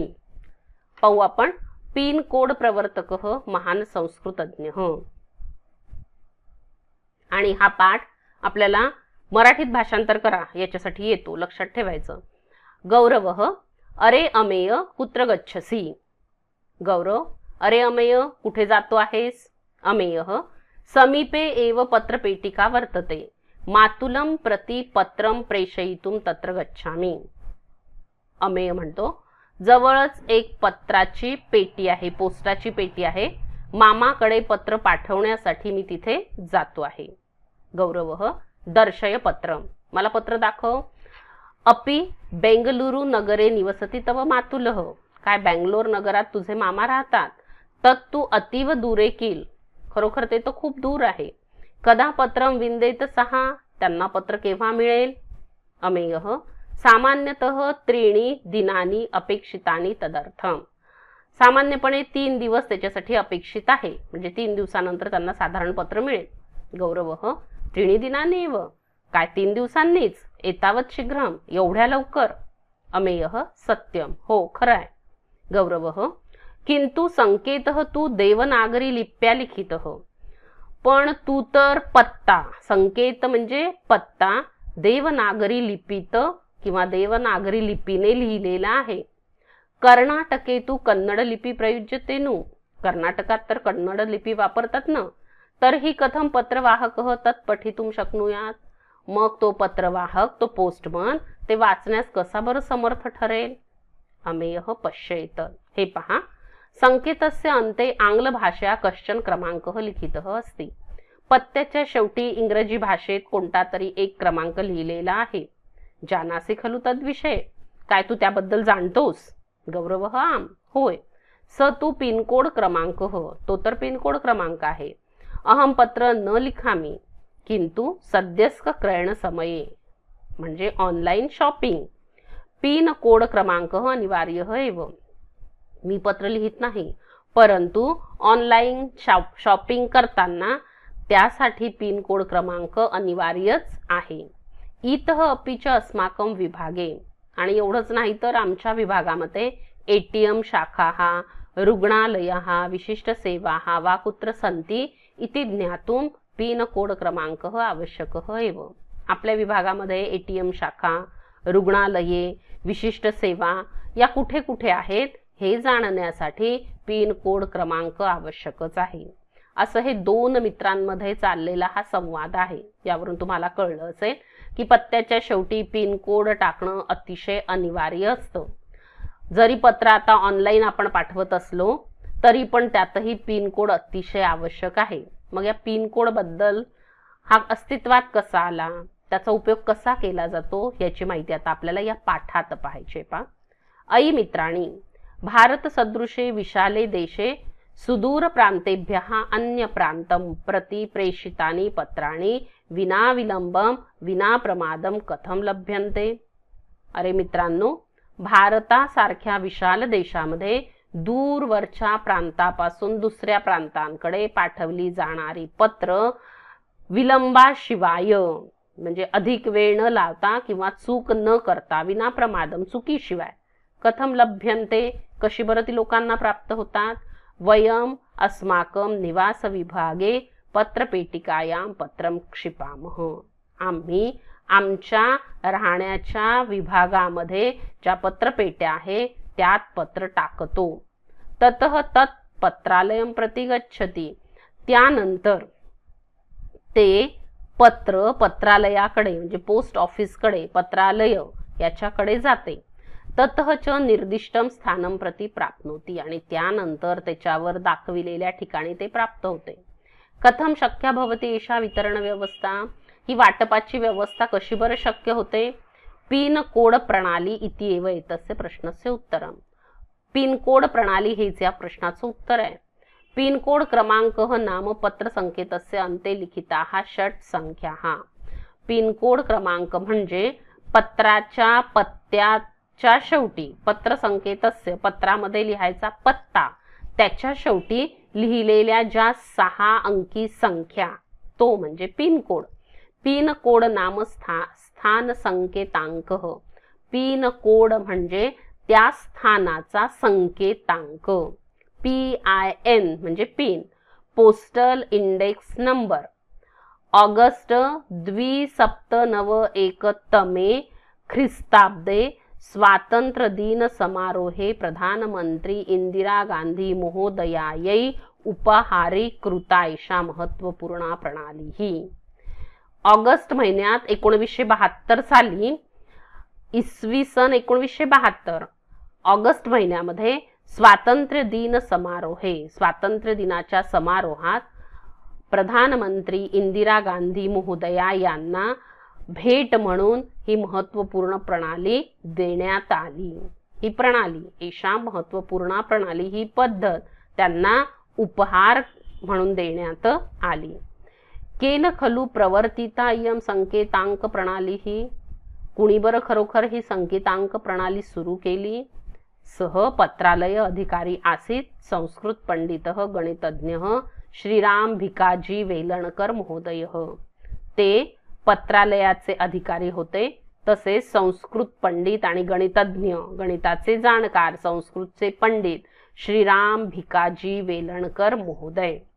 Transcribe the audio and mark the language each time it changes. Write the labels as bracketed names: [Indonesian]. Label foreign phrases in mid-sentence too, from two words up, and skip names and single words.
[Marathi] पाहू आपण [Sanskrit] पिन कोड प्रवर्तकः महान संस्कृतज्ञ। [Marathi] आणि हा पाठ आपल्याला मराठीत भाषांतर करा याच्यासाठी येतो, लक्षात ठेवायचं। [Sanskrit] गौरवः अरे अमेय कुत्र गच्छसी। [Marathi] गौरव, अरे अमेय कुठे जातो आहेस। [Sanskrit] अमेयः समीपे एव पत्रपेटिका वर्तते, मातुलं प्रति पत्रं प्रेषयितुं तत्र गच्छामि। [Marathi] अमेय म्हणतो जवळच एक पत्राची पेटी आहे, पोस्टाची पेटी आहे, मामाकडे पत्र पाठवण्यासाठी मी तिथे जातो आहे। [Sanskrit] गौरवः दर्शय पत्रं, [Marathi] मला पत्र दाखव। [Sanskrit] अपि बेंगलुरु नगरे निवसति तव मातुलः, [Marathi] काय बेंगलोर नगरात तुझे मामा राहतात। [Sanskrit] तत्तु अतीव दूरे किल, [Marathi] खरोखर ते तो खूप दूर आहे। [Sanskrit] कदा पत्रं विंदेत सहा, [Marathi] त्यांना पत्र केव्हा मिळेल। [Sanskrit] अमेयः सामान्यतः 3 दिनानि अपेक्षितानि तदर्थम, [Marathi] सामान्यपणे 3 दिवस त्याच्यासाठी अपेक्षित आहे, म्हणजे 3 दिवसानंतर त्यांना साधारण पत्र मिळेल। [Sanskrit] गौरवः 3 दिनानि एव, [Marathi] काय 3 दिवसांनीच, [Sanskrit] एतावत शीघ्रम, [Marathi] एवढ्या लवकर। [Sanskrit] अमेयः सत्यम, [Marathi] हो खरं आहे। [Sanskrit] गौरवः किंतु संकेतः तू देवनागरी लिप्या लिखितः, [Marathi] पण तू तर पत्ता, संकेत म्हणजे पत्ता, देवनागरी लिपीत किंवा देवनागरी लिपीने लिहिलेला आहे। [Sanskrit] कर्नाटके तू कन्नड लिपी प्रयुज्यते नु, [Marathi] कर्नाटकात तर कन्नड लिपी वापरतात ना, [Sanskrit] तर ही कथम पत्रवाहकः तत् पठितुं शक्नुयात, [Marathi] मग तो पत्रवाहक, तो पोस्टमन ते वाचण्यास कसा बरं समर्थ ठरेल। [Sanskrit] अमेयः पश्येत, [Marathi] हे पहा, [Sanskrit] संकेतस्य अन्ते आंग्ल भाषा कश्चन क्रमांकः लिखितः अस्ति, [Marathi] पत्त्याच्या शेवटी इंग्रजी भाषेत कोणता तरी एक क्रमांक लिहिलेला आहे। [Sanskrit] जानासि खलु तद्विषये, [Marathi] काय तू त्याबद्दल जाणतोस। [Sanskrit] गौरवः आम, होय। स तू पिनकोड क्रमांकः, [Marathi] तो तर पिनकोड क्रमांक आहे। [Sanskrit] अहम पत्र न लिखामि किंतु सद्यस्क क्रयण समये, म्हणजे [English] online shopping, [Sanskrit] पिन कोड क्रमांकः अनिवार्यः एव, [Marathi] मी पत्र लिहित नाही, परंतु [English] online shopping [Marathi] करताना त्यासाठी पिन कोड क्रमांक अनिवार्यच आहे। [Sanskrit] इतः अपि च अस्माकं विभागे, [Marathi] आणि एवढंच नाही तर आमच्या विभागामध्ये [Sanskrit] एटीएम शाखाः, रुग्णालयाः, विशिष्ट सेवाः वा कुत्र सन्ति इति ज्ञातुं पिन कोड क्रमांकः आवश्यकः एव। [Marathi] आपल्या विभागामध्ये एटीएम शाखा, रुग्णालये, विशिष्ट सेवा या कुठे कुठे आहेत हे जाणण्यासाठी पिन कोड क्रमांक आवश्यकच आहे। असं हे 2 मित्रांमध्ये चाललेला हा संवाद आहे। यावरून तुम्हाला कळलं असेल की पत्त्याच्या शेवटी पिन कोड टाकणं अतिशय अनिवार्य असतं। जरी पत्र आता ऑनलाइन आपण पाठवत असलो तरी पण त्यातही पिन कोड अतिशय आवश्यक आहे। मग या पिन कोड बद्दल हा अस्तित्वात कसा आला, त्याचा उपयोग कसा केला जातो याची माहिती आता आपल्याला या पाठात पाहायची आहे। [Sanskrit] अयि मित्राणि, भारत सदृशे विशाले देशे सुदूर प्रांतेभ्यः अन्य प्रांतं प्रति प्रेषितानि पत्राणि विना विलंबम विना प्रमादम कथम लभ्यन्ते। [Marathi] अरे मित्रांनो, भारतासारख्या विशाल देशामध्ये दूरवरच्या प्रांतापासून दुसऱ्या प्रांतांकडे पाठवली जाणारी पत्र विलंबाशिवाय, म्हणजे अधिक वेळ न लावता किंवा चूक न करता, [Sanskrit] विना प्रमादम, चुकीशिवाय, कथम लभ्यन्ते, [Marathi] कशी बरं ती लोकांना प्राप्त होतात। [Sanskrit] वयम अस्माकं निवास विभागे पत्रपेटिकायां पत्रं क्षिपामः. [Marathi] आम्ही आमच्या राहण्याच्या विभागामध्ये ज्या पत्रपेट्या आहे त्यात पत्र टाकतो. [Sanskrit] ततः तत् पत्रालयं प्रति गच्छति. [Marathi] त्यानंतर ते पत्र पत्रालयाकडे म्हणजे पोस्ट ऑफिसकडे, पत्रालय याच्याकडे जाते. [Sanskrit] ततः च निर्दिष्टं स्थानं प्रति प्राप्नोति. [Marathi] आणि त्यानंतर त्याच्यावर दाखविलेल्या ठिकाणी ते प्राप्त होते. [Sanskrit] कथम शक्य भवति एषा वितरण व्यवस्था. [Marathi] ही वाटपाची व्यवस्था कशी बरं शक्य होते. [Sanskrit] पिन कोड प्रणाली इति एव एतस्य प्रश्नस्य उत्तरम. [Marathi] पिन कोड प्रणाली हेच या प्रश्नाचं उत्तर आहे. [Sanskrit] पिन कोड क्रमांकः नाम पत्र संकेतस्य अन्ते लिखिताः षट् संख्याः. [Marathi] पिन कोड क्रमांक म्हणजे पत्राच्या पत्त्याच्या शेवटी, [Sanskrit] पत्र संकेतस्य [Marathi] पत्रामध्ये लिहायचा पत्ता, त्याच्या शेवटी लिहिलेल्या ज्या 6 अंकी संख्या तो म्हणजे पिन कोड. [Sanskrit] पिन कोड नाम स्थान संकेतांक. [Marathi] पिन कोड म्हणजे त्या स्थानाचा संकेतांक. PIN म्हणजे पिन. [English] Postal Index Number. [Sanskrit] ऑगस्ट 2791 ख्रिस्ताब्दे स्वातंत्र्य दिन समारोहे प्रधानमंत्री इंदिरा गांधी महोदयायै उपहारीकृता एषा महत्वपूर्ण प्रणाली ही. [Marathi] ऑगस्ट महिन्यात 1972 साली, इसवी सन 1972 ऑगस्ट महिन्यामध्ये [Sanskrit] स्वातंत्र्य दिन समारोहे, [Marathi] स्वातंत्र्य दिनाच्या समारोहात प्रधानमंत्री इंदिरा गांधी महोदया यांना भेट म्हणून ही महत्वपूर्ण प्रणाली देण्यात आली. ही प्रणाली, [Sanskrit] एषा महत्वपूर्ण प्रणाली, [Marathi] ही पद्धत त्यांना उपहार म्हणून देण्यात आली. [Sanskrit] केन खलु प्रवर्तिता इयं संकेतांक प्रणाली ही. [Marathi] कुणी बरं खरोखर ही संकेतांक प्रणाली सुरू केली. [Sanskrit] सह पत्रालय अधिकारी आसीत संस्कृत पंडितः गणितज्ञः श्रीराम भिकाजी वेलणकर महोदय. [Marathi] ते पत्रालयाचे अधिकारी होते. तसेच संस्कृत पंडित आणि गणितज्ञ, गणिताचे जाणकार, संस्कृतचे पंडित श्रीराम भिकाजी वेलणकर महोदय.